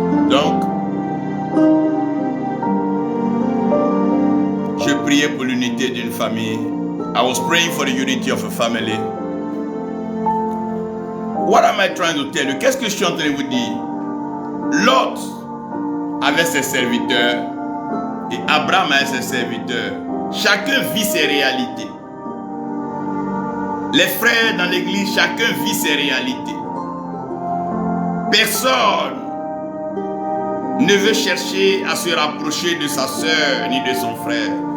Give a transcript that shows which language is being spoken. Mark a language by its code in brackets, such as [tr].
[fr] Donc, je priais pour l'unité d'une famille. [en] I was praying for the unity of a family. What am I trying to tell you? [fr] Qu'est-ce que je suis en train de vous dire? Lot avait ses serviteurs et Abraham avait ses serviteurs. Chacun vit ses réalités. Les frères dans l'église, chacun vit ses réalités. Personne ne veut chercher à se rapprocher de sa sœur ni de son frère.